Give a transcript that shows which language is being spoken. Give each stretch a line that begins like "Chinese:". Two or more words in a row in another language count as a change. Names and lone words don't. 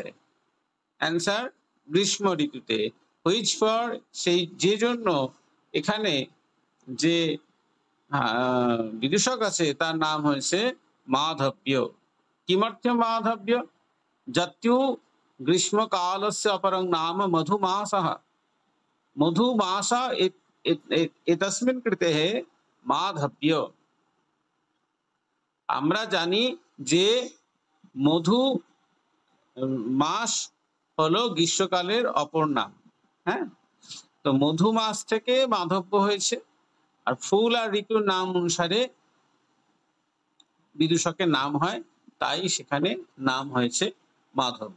Bangla: অ্যান্সার গ্রীষ্ম ঋতুতে।
English: which for,
Bangla: সেই যে জন্য এখানে যে বিদূষক আছে তার নাম হয়েছে মাধব্য।
Sanskrit: কিমর্থ মাধব্য? যত্যু ग्रीष्मकालस्य अपरं नाम मधुमासः। मधुमास एतस्मिन् कृते माधव्य।
Bangla: আমরা জানি যে মধু মাস হলো গ্রীষ্মকালের অপর নাম। হ্যাঁ, তো মধু মাস থেকে মাধব্য হয়েছে। আর ফুল আর ঋতুর নাম অনুসারে বিদূষকের নাম হয়, তাই সেখানে নাম হয়েছে মাধব্য।